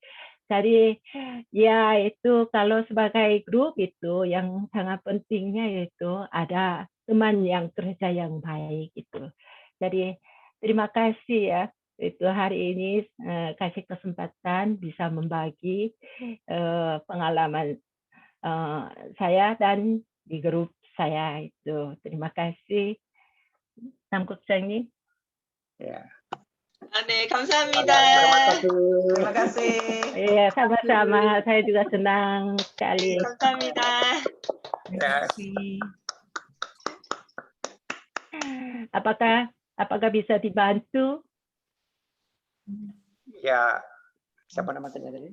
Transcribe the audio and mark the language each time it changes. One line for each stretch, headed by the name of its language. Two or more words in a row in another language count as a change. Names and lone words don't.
Indonesian: Jadi ya itu kalau sebagai grup itu yang sangat pentingnya yaitu ada teman yang kerja yang baik itu. Jadi terima kasih ya itu hari ini kasih kesempatan bisa membagi pengalaman saya dan di grup saya itu. Terima kasih.
Korean: Sam국장님.
Indonesian: Ya.
Korean: 네, 감사합니다.
Indonesian: Terima kasih. Iya, sama-sama. Saya juga senang sekali.
Korean: 감사합니다.
Indonesian: Ya. Apakah bisa dibantu? Ya. Siapa nama tadi?